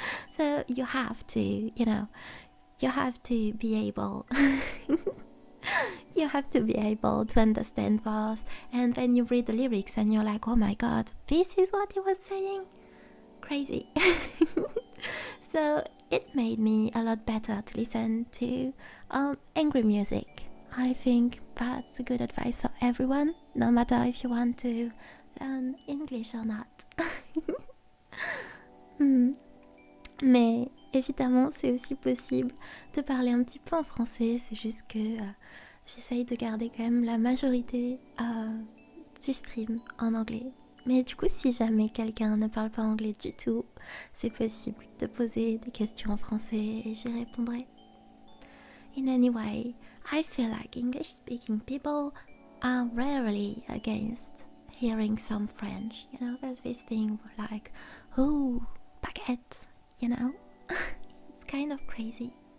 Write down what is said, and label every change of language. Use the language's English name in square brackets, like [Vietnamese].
[English] So you have to, you know, you have to be able you have to be able to understand those, and then you read the lyrics and you're like, oh my god, this is what he was saying? Crazy. So it made me a lot better to listen to angry music. I think that's a good advice for everyone, no matter if you want to learn English or not. [French] Mais évidemment, c'est aussi possible de parler un petit peu en français, c'est juste que j'essaye de garder quand même la majorité du stream en anglais. Mais du coup, si jamais quelqu'un ne parle pas anglais du tout, c'est possible de poser des questions en français et j'y répondrai. [English] In any way, I feel like English-speaking people are rarely against hearing some French. You know, there's this thing like, oh, baguette, you know? It's kind of crazy.